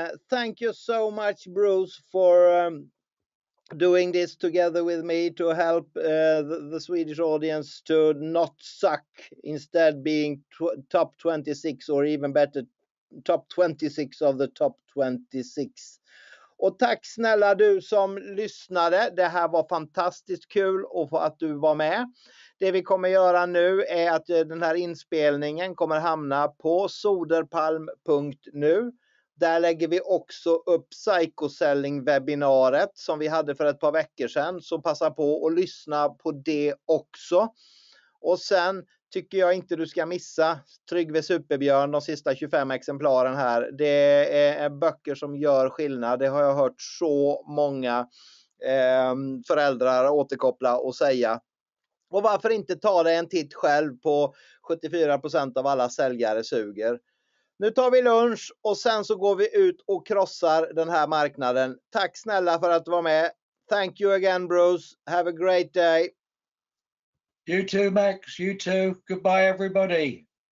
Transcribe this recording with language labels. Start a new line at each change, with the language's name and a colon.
English: Thank you so much, Bruce, for doing this together with me to help the Swedish audience to not suck, instead being top 26 or even better top 26 of the top 26.
Swedish: Och tack snälla du som lyssnade. Det här var fantastiskt kul och för att du var med. Det vi kommer göra nu är att den här inspelningen kommer hamna på soderpalm.nu. Där lägger vi också upp psykoselling-webbinariet som vi hade för ett par veckor sedan. Så passa på att lyssna på det också. Och sen tycker jag inte du ska missa Tryggve Superbjörn, de sista 25 exemplaren här. Det är böcker som gör skillnad. Det har jag hört så många föräldrar återkoppla och säga. Och varför inte ta dig en titt själv på 74% av alla säljare suger. Nu tar vi lunch och sen så går vi ut och krossar den här marknaden. Tack snälla för att du var med.
English: Thank you again, Bruce. Have a great day. You too, Max. You too. Goodbye, everybody.